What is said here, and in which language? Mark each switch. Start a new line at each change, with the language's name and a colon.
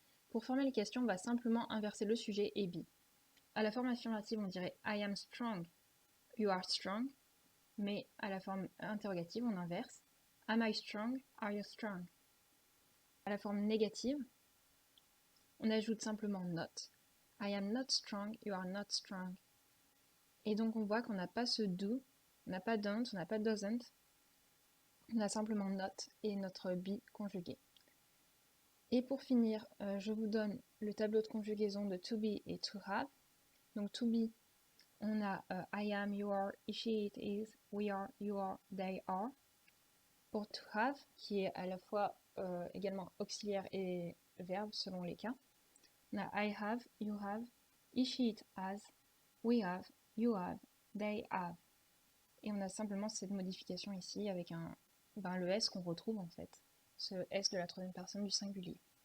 French: Pour former les questions, on va simplement inverser le sujet et be. À la forme affirmative, on dirait
English: I am strong, you are strong.
French: Mais à la forme interrogative, on inverse.
English: Am I strong? Are you strong?
French: À la forme négative, on ajoute simplement not.
English: I am not strong, you are not strong.
French: Et donc on voit qu'on n'a pas ce do, on n'a pas don't, on n'a pas doesn't. On a simplement not et notre be conjugué. Et pour finir, je vous donne le tableau de conjugaison de to be et to have. Donc
English: to be,
French: on a
English: I am, you are, she, it is, we are, you are, they are.
French: Pour to have, qui est à la fois également auxiliaire et verbe selon les cas, on a
English: I have, you have, he, she, it has, we have, you have, they have.
French: Et on a simplement cette modification ici avec le S qu'on retrouve en fait, ce S de la troisième personne du singulier.